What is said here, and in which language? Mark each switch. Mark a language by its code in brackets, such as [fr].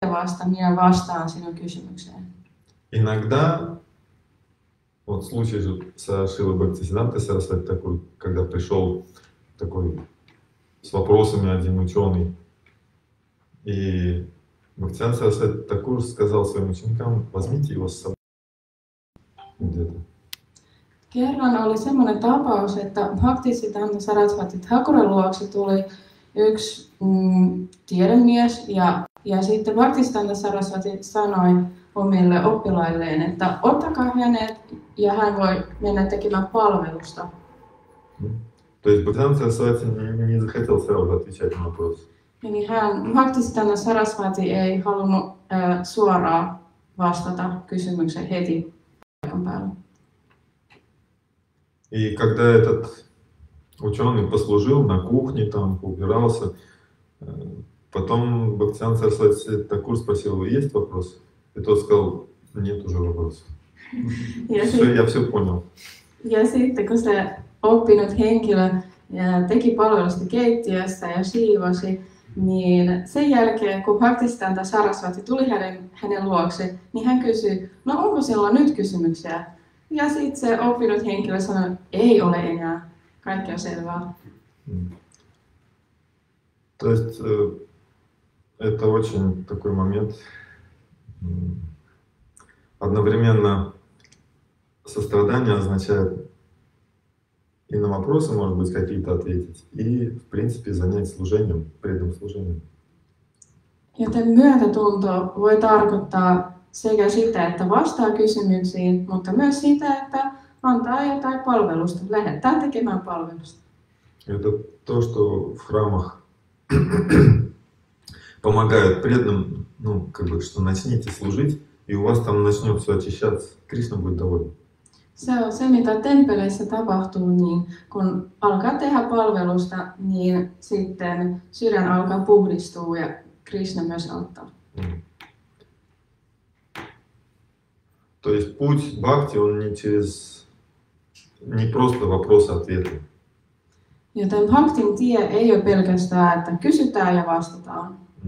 [fi] vasta, minä vastaan sinun kysymykseen. [ru] Иногда, вот случай же со Шилой Бхактисиддхантой Сарасвати Такур, когда пришел такой с вопросами один ученый, и Бхактисиддханта Сарасвати Такур сказал своим ученикам: возьмите его с собой где-то. [fi] Kerran oli semmoinen tapaus, että Bhaktisiddhanta Sarasvati Thakurin luokse tuli yksi tiedemies ja sitten Bhaktisiddhanta Sarasvati sanoi omille oppilailleen, että ottakaa hänet ja hän voi mennä tekemään palvelusta. [ru] То есть Бхактисиддханта Сарасвати не захотел сразу отвечать на вопрос. [fi] Niin Bhaktisiddhanta Sarasvati ei halunnut suoraan vastata kysymykseen heti paikan päällä. [ru] И когда этот ученый послужил на кухне, там убирался, потом Бхактисиддханта Сарасвати Такур спросил: есть вопрос? И тот сказал: нет уже вопросов. Я все понял. [fi] Ja sitten kun se oppinut henkilö teki palvelusta keittiössä ja siivosi, niin sen jälkeen kun Bhaktisiddhanta Sarasvati tuli hänen luokse, niin hän kysyi: no onko siellä nyt kysymyksiä? Ja sitten se oppinut henkilö sanoi: ei ole enää, kaikki on selvää. [ru] То есть это очень такой момент. Одновременно сострадание означает и на вопросы, может быть, какие-то ответить, и, в принципе, занять служением, преданным служением. [fi] Joten myötätunto voi tarkoittaa sekä sitä, että vastaa kysymyksiin, mutta myös sitä, että antaa jotain palvelusta, lähettää tekemään palvelusta. [ru] Это то, что в храмах помогают преданным, ну, как бы, что начните служить, и у вас там начнет все очищаться. Кришна будет доволен. [fi] Se on se, mitä temppeleissä tapahtuu, niin kun alkaa tehdä palvelusta, niin sitten sydän alkaa puhdistua ja Krishna myös auttaa. [ru] То есть путь бхакти, он не просто вопросы-ответы. [fi] Joten bhaktin tie ei ole pelkästään, että kysytään ja vastataan.